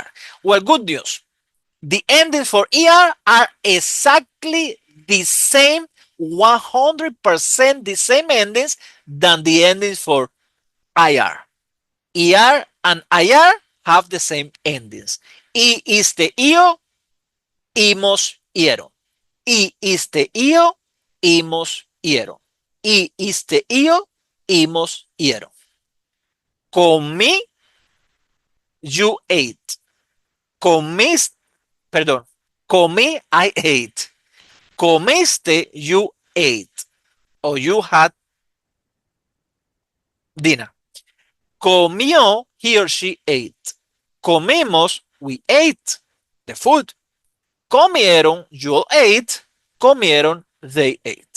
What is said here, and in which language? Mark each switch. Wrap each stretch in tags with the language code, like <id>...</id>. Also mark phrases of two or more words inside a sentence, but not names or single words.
<en>Well, good news. The endings for ER are exactly the same, 100% the same endings than the endings for IR. ER and IR have the same endings.</en> <es>I, iste, io, imos, ieron. I, iste, io, imos, ieron. I, iste, io, imos, ieron. Comí,</es> <en>you ate.</en> <es>Comiste, perdón. Comí,</es> <en>I ate. Comiste, you ate. Or you had dinner. Comió, he or she ate. Comimos, we ate the food. Comieron, you all ate. Comieron, they ate.</en>